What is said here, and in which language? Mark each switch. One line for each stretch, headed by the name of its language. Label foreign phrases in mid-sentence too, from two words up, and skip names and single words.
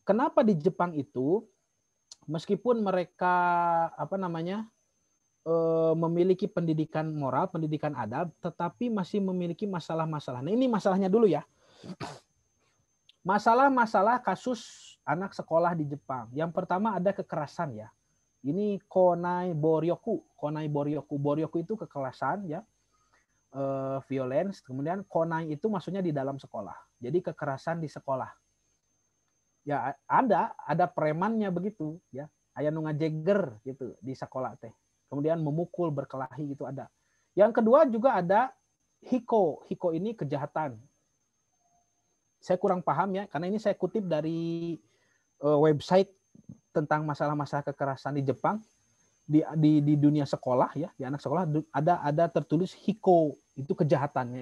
Indonesian: Jadi kenapa di Jepang itu meskipun mereka memiliki pendidikan moral, pendidikan adab, tetapi masih memiliki masalah-masalah. Nah, ini masalahnya dulu ya. Masalah-masalah kasus anak sekolah di Jepang. Yang pertama ada kekerasan ya. Ini
Japanese: konai boryoku.
Indonesian: Boryoku itu kekerasan ya. Violence. Kemudian konai itu maksudnya di dalam sekolah. Jadi kekerasan di sekolah. Ya ada premannya begitu ya.
Sundanese: Aya nu ngajeger gitu di sekolah teh.
Indonesian: Kemudian memukul, berkelahi gitu ada. Yang kedua juga ada hiko. Hiko ini kejahatan. Saya kurang paham ya, karena ini saya kutip dari website tentang masalah-masalah kekerasan di Jepang di dunia sekolah ya, di anak sekolah ada tertulis hiko, itu kejahatan.